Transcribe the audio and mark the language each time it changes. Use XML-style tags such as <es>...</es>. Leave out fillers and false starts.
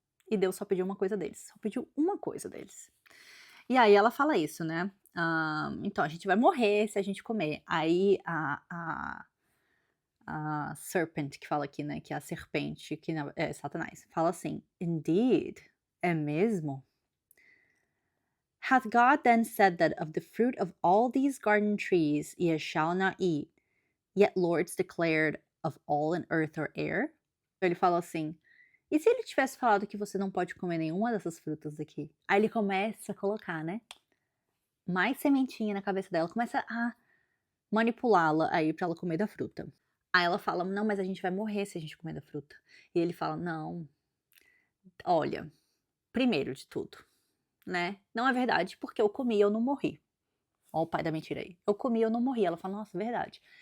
<pt>E Deus só pediu uma coisa deles. Só pediu uma coisa deles. E aí ela fala isso, né? Então a gente vai morrer se a gente comer. Aí a serpent que fala aqui, né? Que é a serpente, que é Satanás, fala assim:</pt> <en>Indeed,</en> <pt>é mesmo?</pt> <en>Hath God then said that of the fruit of all these garden trees ye shall not eat, yet lords declared of all in earth or air?</en> <pt>Ele fala assim: e se ele tivesse falado que você não pode comer nenhuma dessas frutas aqui? Aí ele começa a colocar, né? Mais sementinha na cabeça dela, começa a manipulá-la aí pra ela comer da fruta. Aí ela fala: não, mas a gente vai morrer se a gente comer da fruta. E ele fala: não, olha, primeiro de tudo, né? Não é verdade, porque eu comi e eu não morri. Ó o pai da mentira aí. Eu comi, eu não morri. Ela fala: "Nossa, verdade".</pt>